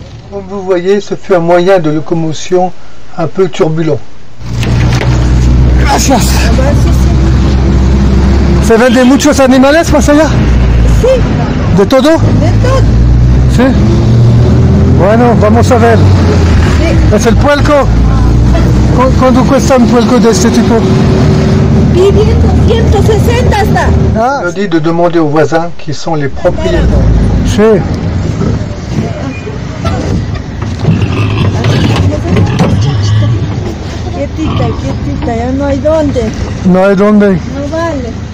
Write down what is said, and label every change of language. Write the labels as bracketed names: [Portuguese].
[French] Comme vous voyez, ce fut un moyen de locomotion un peu turbulent. [Spanish] Gracias. ¿Se venden muchos animales más allá? Sí. ¿De todo? De todo. Sí. Bueno, vamos a ver. Sí. ¿Es el puerco? ¿Cuánto cuesta un puerco de este tipo? Pidiendo 160 hasta. Ah. [French] Je dis de demander aux voisins qui sont les propriétaires. [Spanish] Sí. Quietita, quietita, ya no hay dónde. No hay dónde. No vale.